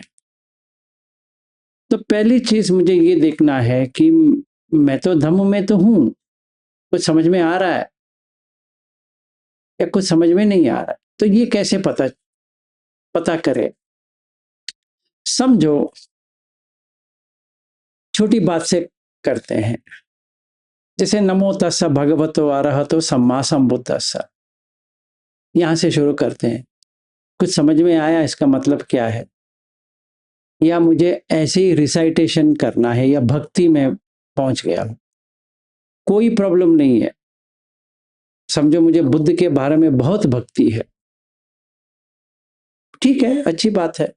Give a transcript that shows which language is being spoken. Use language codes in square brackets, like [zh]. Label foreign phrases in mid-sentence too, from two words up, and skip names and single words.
[hi] तो पहली चीज मुझे ये देखना है कि मैं तो धम्म में तो हूं, कुछ समझ में आ रहा है या कुछ समझ में नहीं आ रहा है। तो ये कैसे पता करे? समझो, छोटी बात से करते हैं। [pi] जैसे नमो तस्स भगवतो अरहतो सम्मा संबुद्धस्स, [hi] यहां से शुरू करते हैं। कुछ समझ में आया इसका मतलब क्या है, या मुझे ऐसे ही रिसाइटेशन करना है, या भक्ति में पहुंच गया हूं, कोई प्रॉब्लम नहीं है। समझो मुझे बुद्ध के बारे में बहुत भक्ति है, ठीक है, अच्छी बात है।